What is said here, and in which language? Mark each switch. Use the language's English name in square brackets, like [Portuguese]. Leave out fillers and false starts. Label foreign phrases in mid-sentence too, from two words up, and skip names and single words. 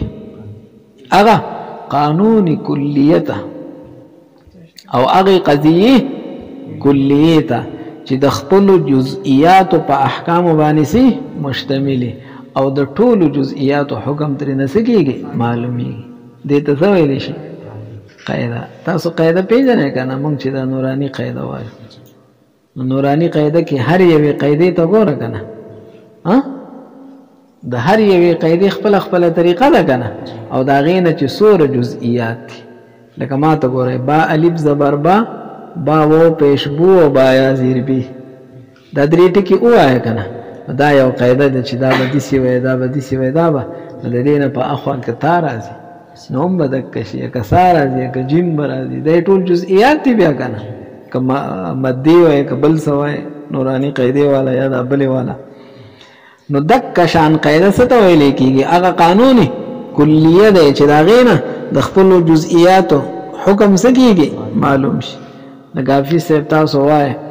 [Pashto] هغه قانون کلیته او هغه قضیه کلیته چې د خپل جزئیات په احکام باندې سي مشتمل او د ټولو جزئیات حکم ترې نه سکیږي معلومیږي دې ته څه ویلی شي قاعده تاسو قاعده پیژنئ که نه موږ چې دا نوراني قاعده وایو نو نوراني قاعده کې هر یوې قاعدې ته ګوره که نه د هر یوې قاعدې خپله خپله طریقه ده که نه او د هغې نه چې څومره جزئیات دي لکه ما ته ګورئ با الف زبر با و پیش بو او با یا زیر بی دا درې ټکي ووایه که نه دا یو قاعده ده چې دا به داسې وایي دا به داسې وایي دا به د دې نه په اخوا کې تا راځي نو هم به دکه شي که سا راځي که جیم به راځي دا ټول جزئیات دي بیا که نه که مدې وایي که بل څه وایي نوراني قاعدې والا یا دا بلې والا نو دکه شان قاعده څه ته ویلی کېږي هغه قانوني کلیه دی چې د هغې نه د خپلو جزئیاتو حکم څه کېږي معلوم شي لکه حافظ صاحب تاسو وایه